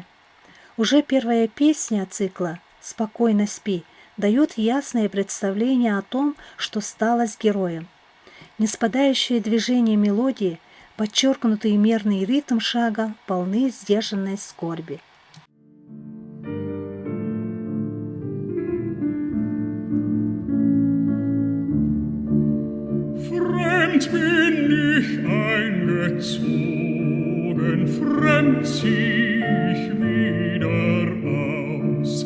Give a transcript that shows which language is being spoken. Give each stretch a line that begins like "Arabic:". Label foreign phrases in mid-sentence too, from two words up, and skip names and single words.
Russian: Уже первая песня цикла «Спокойно спи» дает ясное представление о том, что стало с героем. Неспадающее движение мелодии, подчеркнутый мерный ритм шага полны сдержанной скорби.
German: Fremd bin ich eingezogen, fremd zieh ich wieder aus.